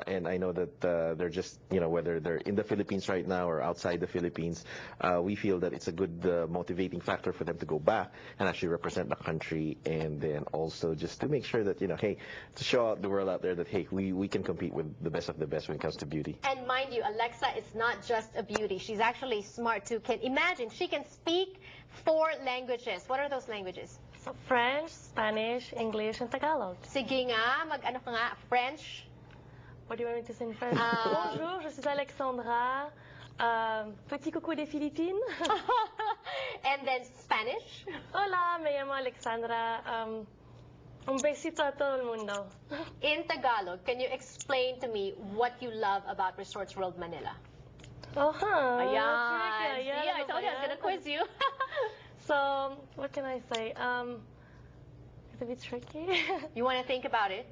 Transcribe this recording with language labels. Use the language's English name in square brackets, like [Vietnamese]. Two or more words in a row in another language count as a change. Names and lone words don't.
[English] And I know that they're just, you know, whether they're in the Philippines right now or outside the Philippines, we feel that it's a good motivating factor for them to go back and actually represent the country, and then also just to make sure that, you know, hey, to show out the world out there that, hey, we can compete with the best of the best when it comes to beauty. And mind you, Alexa is not just a beauty. She's actually smart too. Imagine, she can speak 4 languages. What are those languages? So French, Spanish, English, and Tagalog. [Filipino] Sige nga, mag-ano ka nga, [English] French? What do you want me to say in French? [French] Bonjour, je suis Alexandra. Petit coucou des Philippines. [English] And then Spanish? [Spanish] Hola, me llamo Alexandra. Un besito a todo el mundo. [English] In Tagalog, can you explain to me what you love about Resorts World Manila? Ayan. See, I told you I was going to quiz you. So, what can I say? It's a bit tricky. You want to think about it?